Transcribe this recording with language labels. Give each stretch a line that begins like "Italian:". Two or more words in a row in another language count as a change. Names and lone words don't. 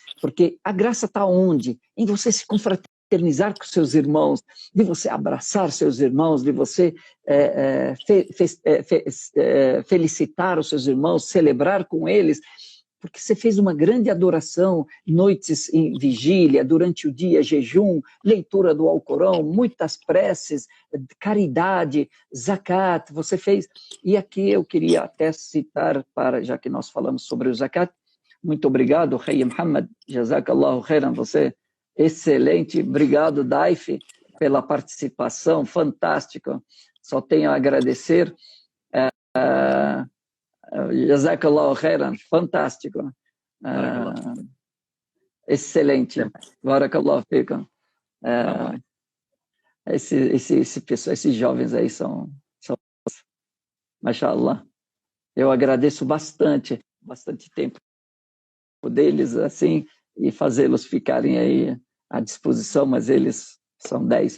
Portuguese: Porque a graça está onde? Em você se confraternizar com seus irmãos, de você abraçar seus irmãos, de você felicitar os seus irmãos, celebrar com eles, porque você fez uma grande adoração, noites em vigília, durante o dia, jejum, leitura do Alcorão, muitas preces, caridade, zakat, você fez. E aqui eu queria até citar, já que nós falamos sobre o zakat, muito obrigado, Rei Muhammad,
Arabic: جزاك الله خيرا,
Portuguese: você excelente, obrigado, Daif, pela participação, fantástico, só tenho a agradecer.
Arabic: جزاك الله خيرا,
Portuguese: fantástico. Excelente.
Arabic: بارك الله فيكم.
Portuguese: Esses jovens aí são mashallah. Eu agradeço bastante tempo deles assim e fazê-los ficarem aí à disposição, mas eles são 10.